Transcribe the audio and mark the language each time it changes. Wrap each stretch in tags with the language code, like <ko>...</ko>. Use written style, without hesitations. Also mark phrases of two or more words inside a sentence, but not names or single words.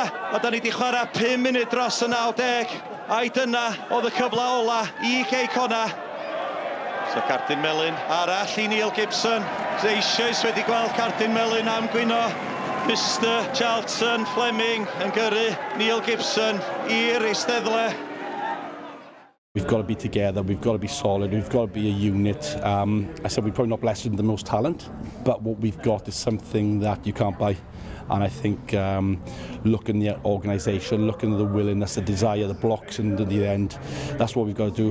<cy>A da ni di chwarae 5 munud dros y 90. A'i dyna oedd y cyfle ola i Cei Connah. So cardyn melyn arall i Neil Gibson. Eisoes wedi gweld cardyn melyn am gwyno. Mr Charlton Fleming yn gyrru Neil Gibson i'r eisteddle.</cy> <en>We've got to be together, we've got to be solid, we've got to be a unit. I said we're probably not blessed with the most talent, but what we've got is something that you can't buy. And I think looking at the organisation, looking at the willingness, the desire, the blocks into the end, that's what we've got to do.</en>